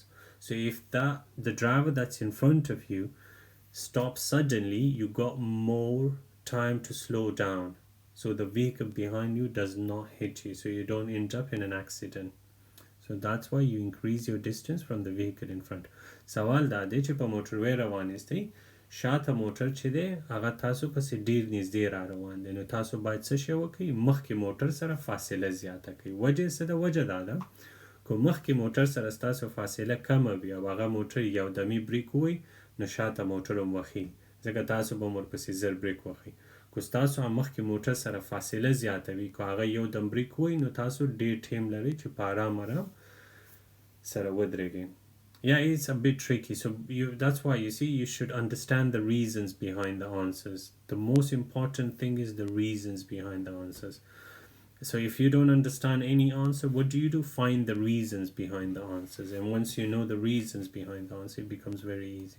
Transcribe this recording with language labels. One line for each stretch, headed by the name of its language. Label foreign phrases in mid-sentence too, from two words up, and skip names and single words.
English: So if the driver that's in front of you stops suddenly, you got more time to slow down. So the vehicle behind you does not hit you, so you don't end up in an accident. So that's why you increase your distance from the vehicle in front.
Pashto: سوال دا دی چې په موټروي روان یاستئ، شاته موټر چې دی هغه تاسو پسې ډیر نږدې را روان دی، نو تاسو باید څه شی وکړئ؟ مخکې موټر سره فاصله زیاته کړئ. وجه څه ده؟ وجه دا ده که مخکې موټر سره ستاسو فاصله کمه وي او هغه موټر یو دمي بریک ووهي، نو شاته موټر هم وهي، ځکه تاسو به هم ورپسې زر بریک وهئ. که ستاسو هم مخکې موټر سره فاصله زیاته وي، که هغه یو دم بریک ووهي، نو تاسو ډیر ټیم لرئ چې په آرام سره ودرېږئ.
English: Yeah, it's a bit tricky. So that's why you see you should understand the reasons behind the answers. The most important thing is the reasons behind the answers. So if you don't understand any answer, what do? Find the reasons behind the answers. And once you know the reasons behind the answer, it becomes very easy.